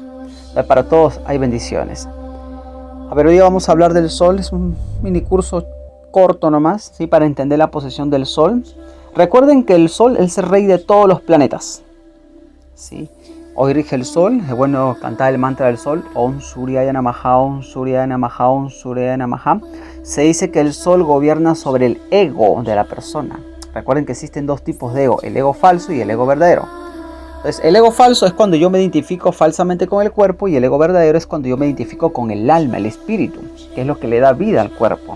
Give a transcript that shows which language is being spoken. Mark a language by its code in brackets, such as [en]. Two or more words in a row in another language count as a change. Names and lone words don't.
[es] Para todos hay bendiciones. A ver, hoy día vamos a hablar del sol. Es un mini curso corto nomás, ¿sí? Para entender la posición del sol. Recuerden que el sol es el rey de todos los planetas, ¿sí? Hoy rige el sol. Es bueno cantar el mantra del sol: [sa] ओं सूर्याय नमः, ओं सूर्याय नमः, ओं सूर्याय नमः. [es] Se dice que el sol gobierna sobre el ego de la persona. Recuerden que existen dos tipos de ego: el ego falso y el ego verdadero. Entonces, el ego falso es cuando yo me identifico falsamente con el cuerpo, y el ego verdadero es cuando yo me identifico con el alma, el espíritu, que es lo que le da vida al cuerpo.